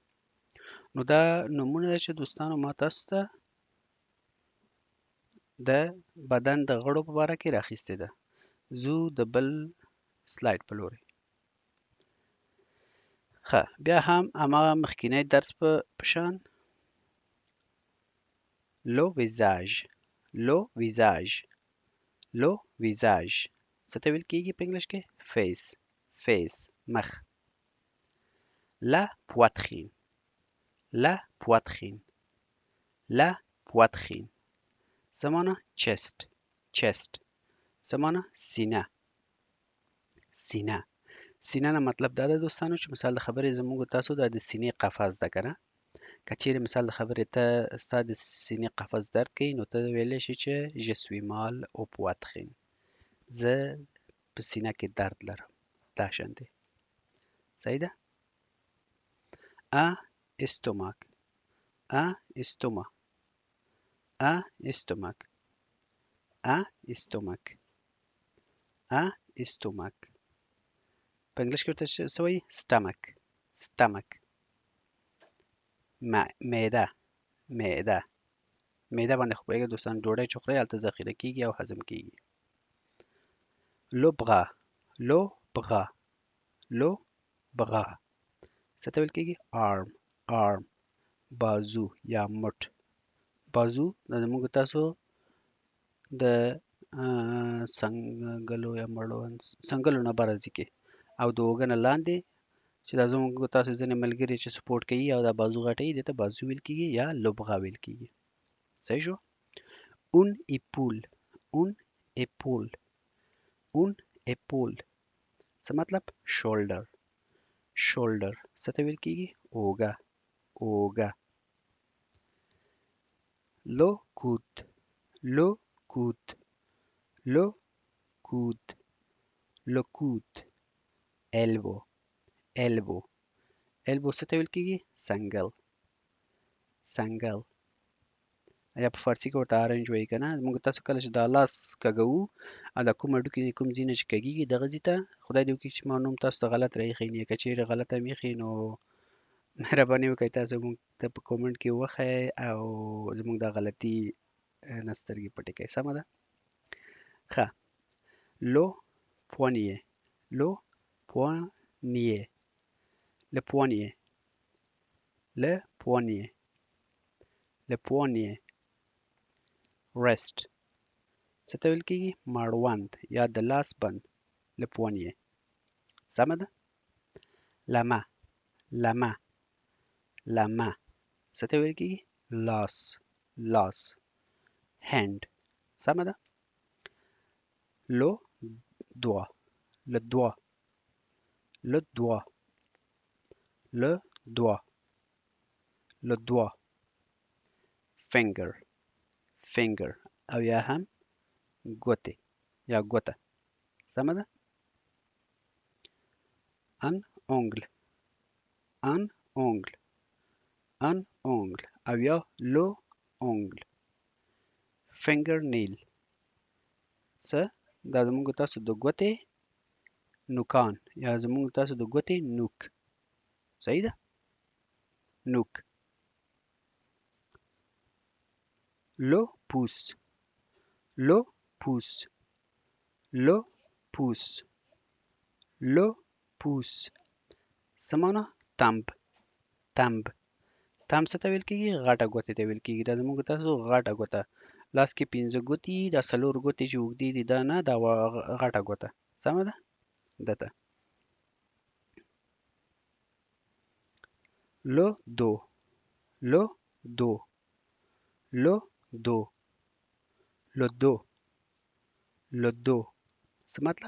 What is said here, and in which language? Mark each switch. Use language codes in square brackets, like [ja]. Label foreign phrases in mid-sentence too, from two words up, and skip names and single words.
[ps] نو دا نومونه ده چې دوستانو ما تاسو ته د بدن د غړو په باره کې راخیستې ده. ځو د بل سلاید په لوري. ښه، بیا هم هماغه مخکینی درس په شان [fr] le visage, le visage, le visage [ps] څه ته ویل کېږي په انګلیش کې؟ [en] face, face, مخ. [fr] la poitrine, la poitrine, la poitrine [ps] څه مانا؟ [en] chest, chest [ps] څه مانا؟ سینه، سینه. سینه نه مطلب دا ده دوستانو چې مثال د خبرې زموږ تاسو دا د سینې قفس ده که نه؟ که چیرې مثال د خبرې ته ستا د سینې قفس درد کوي نو ته ویلی شي چې [fr] je suis mal au poitrine، [ps] زه په سینه کې درد لرم. دا شان دی. صحیح ده؟ [fr] un estomac، un estomac، un estomac، un estomac، un estomac [ps] په انګلیش کې ورته څه وایي؟ [en] stomach، stomach. [ps] معده، معده. معده باندې خو پوهېږئ دوستان، ډوډۍ چې خورئ هلته ذخیره کېږي او هضم کېږي. [fr] le bras، le bras، le bras [ps] څه ته ویل کېږي؟ [en] arm، arm، [ps] بازو یا مټ. بازو دا زموږ تاسو د څنګلو یا مړوند څنګلو نه بره ځي کې او د اوږه نه لاندې چې دا زموږ تاسو ځینې ملګري چې سپورټ کوي او دا بازو غټوي دې ته بازو ویل کېږي یا [fr] le bras [ps] ویل کېږي. صحیح شو؟ [fr] un épaule، un épaule، un épaule [ps] څه مطلب؟ [en] shoulder، shoulder [ps] څه ته ویل کېږي؟ اوږه، اوږه. [fr] le coude، le coude، le coude، le coude. [en] elbow، elbow، elbow [ps] څه ته ویل کېږي؟ څنګل، څنګل. یا په فارسي کې ورته آرنج وایي که نه؟ موږ تاسو کله چې دا لاس کږوو او دا کوم هډوکي کوم ځای نه چې کږېږي دغه ځای ته خدای دې وکړي چې ما نوم تاسو ته غلط راایښی نه که چیرې غلط هم ایښی نو مهرباني وکړئ تاسو موږ ته په کومنټ کې وښایئ او زموږ دا غلطي نه سترګې پټې کړئ. سمه ده؟ ښه. [fr] le poignet، le poignet، le poignet، le poignet، le poignet. [ps] wrist څه ته ویل کېږي؟ مړوند یا د لاس بند. [fr] le poignet. [ps] سمه ده؟ [fr] la main، la main، la main [ps] څه ته ویل کېږي؟ لاس، لاس. hand. سمه ده؟ [fr] le doigt، le doigt، le doigt، le doigt، le doigt. [en] finger، finger [ps] او یا هم ګوتې یا ګوته. سمه ده؟ [fr] un ongle، un ongle، un ongle [ps] او یا [fr] le ongle. [en] finger nail څه؟ [ps] دا زموږ تاسو د ګوتې نوکان یا زموږ تاسو د ګوتې نوک. صحیح ده؟ نوک. [fr] le pouce، le pouce، le pouce، le pouce [ps] څه مانا؟ [en] thumb, thumb. [ps] تمب څه ته ویل کېږي؟ غټه ګوتې ته ویل کېږي. دا زموږ تاسو غټه ګوته. لاس کې 5 ګوتې دي، دا 4 ګوتې چې اوږدې دي دا نه، دا غټه ګوته. سمه ده؟ دته. [fr] le dos، le dos، le dos، le dos، le dos [ps] څه مطلب؟